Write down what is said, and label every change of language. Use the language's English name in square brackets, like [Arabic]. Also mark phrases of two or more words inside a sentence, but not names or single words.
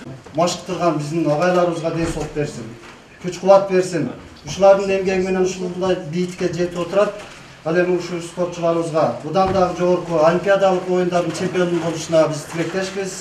[Kazakh] машықтырған біздің ағайларымызға денсаулық берсін, күш-қуат берсін. [Kyrgyz] Ушулардын эмгеги ушундай бийтикке жетип отурат. Ал эми ушул спортчуларыбызга будан дагы жогорку олимпиадалык оюндардын чемпиону болушуна биз тилектешпиз.